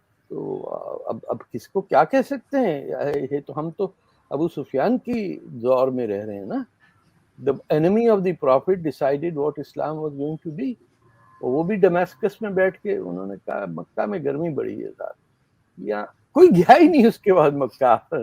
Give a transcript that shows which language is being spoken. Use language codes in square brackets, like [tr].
[ur] تو اب کس کو کیا کہہ سکتے ہیں, یہ تو ہم تو ابو سفیان کی دور میں رہ رہے ہیں نا. [en] The enemy of the prophet decided what Islam was going to be. [ur] وہ بھی ڈمیسکس میں بیٹھ کے انہوں نے کہا مکہ میں گرمی بڑی ہے صاحب, یا کوئی گیا ہی نہیں اس کے بعد مکہ.